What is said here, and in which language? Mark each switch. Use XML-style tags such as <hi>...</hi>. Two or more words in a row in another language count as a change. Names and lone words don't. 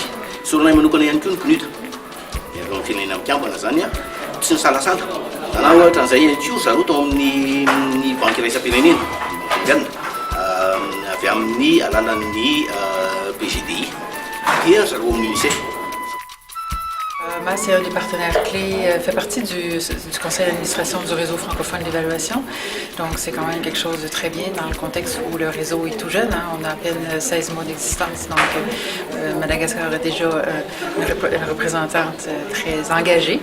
<mg>Soronay manokana ihany koa ny PNUD. Ireo amin'ny firenena mikambana zany tsy ny salasala. Na ohatra an'izay ko zareo tao amin'ny banky iraisam-pirenena avy amin'ny alalan'ny BGDI dia zareo amin'ny UNICEF.</mg> <fr>MAS est un des partenaires clés, fait partie du conseil d'administration du réseau francophone d'évaluation. Donc c'est quand même quelque chose de très bien dans le contexte où le réseau est tout jeune. On a à peine 16 mois d'existence. Donc Madagascar est déjà une représentante très engagée.</fr>